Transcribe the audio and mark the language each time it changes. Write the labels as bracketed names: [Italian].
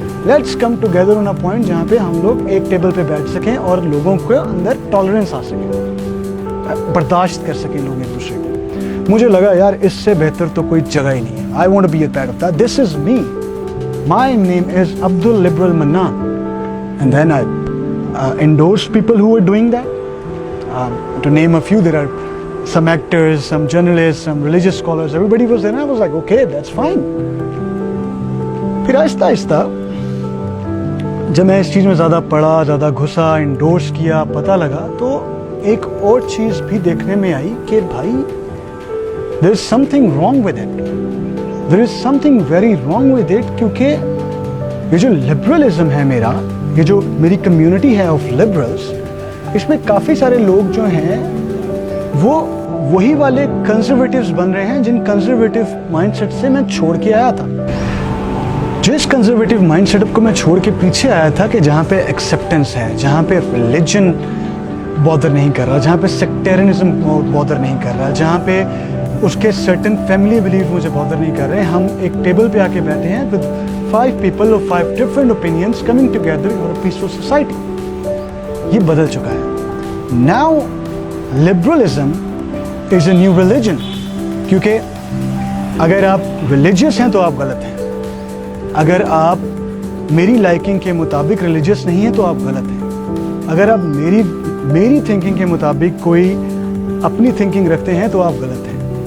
[English] let's come together on a point [Hindi] जहाँ पे हम लोग एक टेबल पे बैठ सकें और लोगों के अंदर टॉलरेंस आ सके, बर्दाश्त कर सकें लोग एक दूसरे को. मुझे लगा यार इससे बेहतर तो कोई जगह ही नहीं है. [English] I want to be a part of that. This is me. My name is Abdul liberal Mannan. And then I endorse people who are doing that. To name a few, there are some actors, some journalists, some religious scholars, everybody was there, and I was like, okay, that's fine. [Hindi] फिर आहिस्ता आहिस्ता जब मैं इस चीज़ में ज़्यादा पढ़ा, ज़्यादा घुसा, endorse किया, पता लगा, तो एक और चीज़ भी देखने में आई कि भाई [English] there is something wrong with it. There is something very wrong with it, [Hindi] क्योंकि ये जो लिबरलिज्म है मेरा, ये जो मेरी कम्युनिटी है ऑफ लिबरल्स, इसमें काफ़ी सारे लोग जो हैं वो वही वाले कंजर्वेटिव्स बन रहे हैं जिन कंजर्वेटिव माइंडसेट से मैं छोड़ के आया था. जिस कंजर्वेटिव माइंडसेट को मैं छोड़ के पीछे आया था कि जहाँ पे एक्सेप्टेंस है, जहाँ पे रिलीजन बॉदर नहीं कर रहा, जहाँ पे सेक्टेरियनिज्म बॉदर नहीं कर रहा, जहाँ पे उसके सर्टेन फैमिली बिलीव मुझे बॉदर नहीं कर रहे. हम एक टेबल पे आके बैठे हैं [English] With 5 people of 5 different opinions coming together in a peaceful society. [Hindi] ये बदल चुका है. [English] Now liberalism is a new religion. [Hindi] क्योंकि अगर आप religious हैं तो आप गलत हैं. अगर आप मेरी लाइकिंग के मुताबिक religious नहीं हैं तो आप गलत हैं. अगर आप मेरी थिंकिंग के मुताबिक कोई अपनी थिंकिंग रखते हैं तो आप गलत हैं.